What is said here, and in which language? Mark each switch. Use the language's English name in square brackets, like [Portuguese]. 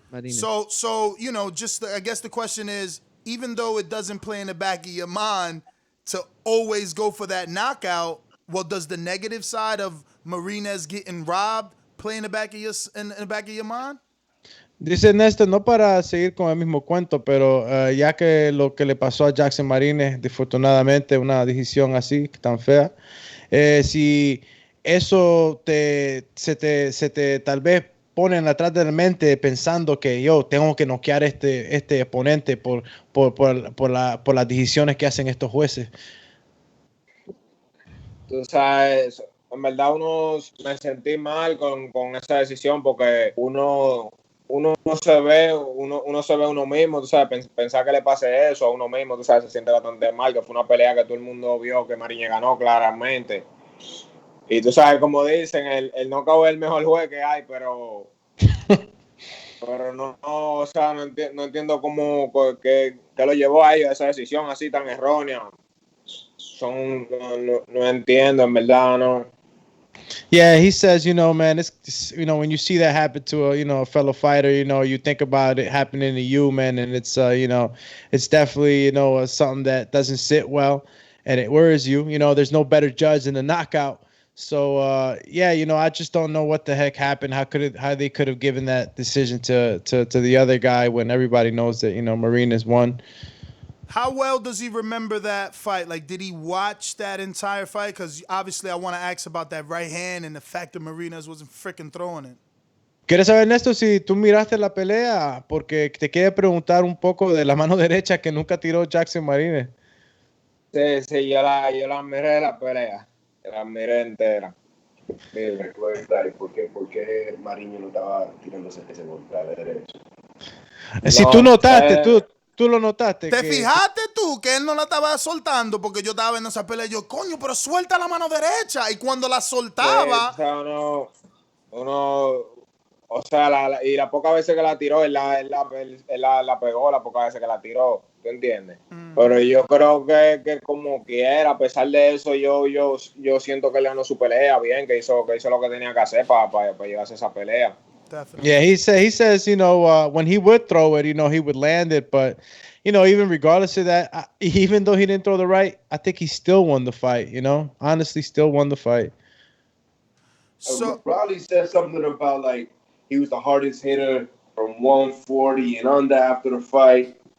[English] So I guess the question is, even though it doesn't play in the back of your mind to always go for that knockout, well, does the negative side of Martinez getting robbed play in the back of your mind? [Spanish] Dice Néstor, no para seguir con el mismo cuento, pero ya que lo que le pasó a Jackson Marínez, desafortunadamente, una decisión así, tan fea, si eso se te tal vez ponen atrás de la mente pensando que yo tengo que noquear este oponente por las decisiones que hacen estos jueces. Tú sabes, en verdad me sentí mal con esa decisión porque uno se ve uno mismo, tú sabes, pensar que le pase eso a uno mismo, tú sabes, se siente bastante mal, que fue una pelea que todo el mundo vio que Mariñez ganó claramente. Y tú sabes, como dicen, el knockout es el mejor juez que hay, pero no, o sea, no entiendo cómo que lo llevó a ellos a esa decisión así tan errónea. No entiendo, en verdad, no. [English] Yeah, he says, man, it's when you see that happen to a fellow fighter, you think about it happening to you, man, and it's it's definitely something that doesn't sit well, and it worries you. There's no better judge than the knockout. So yeah, I just don't know what the heck happened. How they could have given that decision to the other guy when everybody knows that Marina's won. How well does he remember that fight? Like, did he watch that entire fight? Because obviously I want to ask about that right hand and the fact that Marinas wasn't freaking throwing it. [Spanish] ¿Quieres saber, Ernesto, si tú miraste la pelea? Porque te quiere preguntar un poco de la mano derecha que nunca tiró Jackson Marínez. Sí, yo la miré la pelea. La miré entera. ¿Por qué Mariñez no estaba tirándose ese golpe a la derecha? Si tú notaste, tú lo notaste. ¿Te fijaste tú que él no la estaba soltando? Porque yo estaba viendo esa pelea y yo, coño, pero suelta la mano derecha. Y cuando la soltaba... o sea, o sea, y las pocas veces que la tiró, él la pegó, las pocas veces que la tiró, ¿tú entiendes? Pero yo creo que como quiera, a pesar de eso, yo siento que él ganó su pelea bien, que hizo lo que tenía que hacer para llevarse esa pelea. [English] Definitely. Yeah, he says, when he would throw it, he would land it, but even regardless of that, even though he didn't throw the right, I think he still won the fight. Honestly, still won the fight. So Raleigh said something about like he was the hardest hitter from 140 and under after the fight.